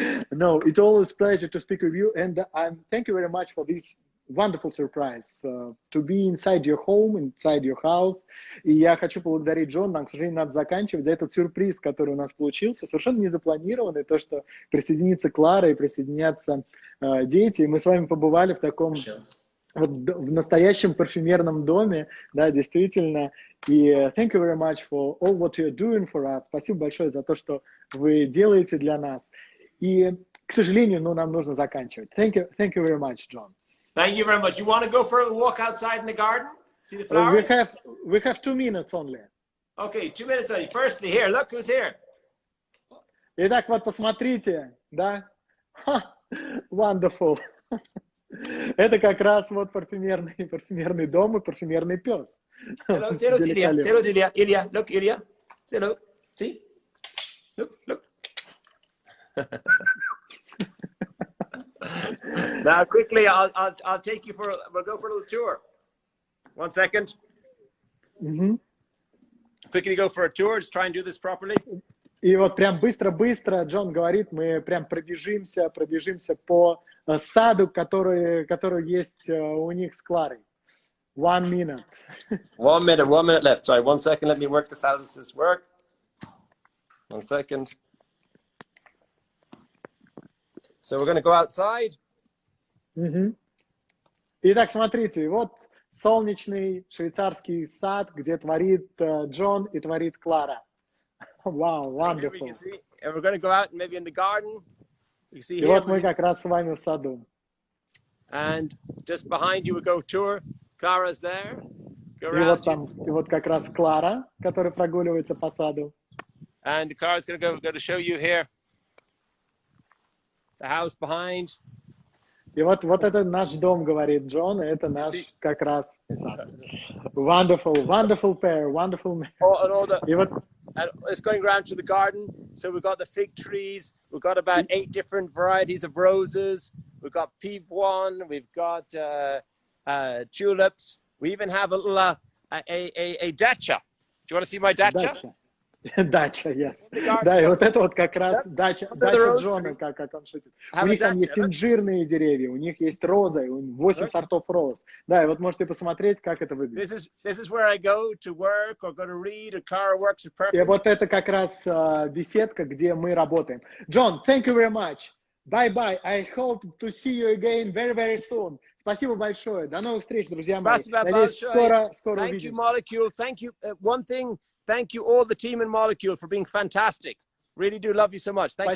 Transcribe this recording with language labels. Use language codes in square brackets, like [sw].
[en] No, it's always a pleasure to speak with you, and thank you very much for this wonderful surprise, to be inside your home, inside your house. [ru] И я хочу поблагодарить Джон, нам, к сожалению, надо заканчивать, за этот сюрприз, который у нас получился, совершенно незапланированный, то, что присоединится Клара и присоединятся дети, и мы с вами побывали в таком, вот, в настоящем парфюмерном доме, да, действительно, и [en] thank you very much for all what you're doing for us, [ru] спасибо большое за то, что вы делаете для нас, и, к сожалению, нам нужно заканчивать. [en] Thank you very much, John. Thank you very much. You want to go for a walk outside in the garden? See the flowers? We have 2 minutes only. Okay, 2 minutes only. Firstly, here, look who's here. [ru] Итак, вот посмотрите, да? [en] Wonderful. [ru] Это как раз вот парфюмерный дом и парфюмерный пес. [en] Hello, say hello to Ilya. Say hello to Ilya. Ilya, look, Ilya. Say hello. See? Look. Now, quickly, I'll take you we'll go for a little tour. 1 second. Quickly go for a tour. Just try and do this properly. [ru] И вот прям быстро-быстро Джон говорит, мы прям пробежимся по саду, который есть у них с Кларой. [en] 1 minute. 1 minute left. Sorry, 1 second. Let me work this. How does this work? 1 second. So we're going to go outside. [ru] Итак, смотрите, вот солнечный швейцарский сад, где творит Джон и творит Клара. [en] Wow, wonderful. And we're going to go out and maybe in the garden. You see [ru] И [en] here. [ru] вот мы как раз с вами в саду. [en] And just behind you we go tour. Clara's there. Go [ru] И [en] around [ru] вот там, и вот как раз Клара, которая прогуливается по саду. [en] And Clara's going to show you here the house behind. [ru] И вот это наш дом, говорит Джон, и это наш как раз сад. [en] Wonderful pair, wonderful man. [ru] И вот [en] and it's going around to the garden. So we've got the fig trees. We've got about 8 different varieties of roses. We've got pivoine. We've got tulips. We even have a little a dacha. Do you want to see my dacha? [ru] Дача, [en] yes. [ru] Да, и вот это вот как раз дача Джона, как он шутит. У них там есть инжирные деревья, у них есть розы, 8 сортов роз. Да, и вот можете посмотреть, как это выглядит. [en] This is where I go to work or go to read, or Clara works at Perfect. [ru] И вот это как раз беседка, где мы работаем. [en] John, thank you very much. Bye-bye. I hope to see you again very, very soon. [ru] Спасибо большое. До новых встреч, друзья мои. Надеюсь, скоро увидимся. [en] Thank you, Molecule. Thank you. One thing. Thank you all the team in Molecule for being fantastic. Really do love you so much. Thank you.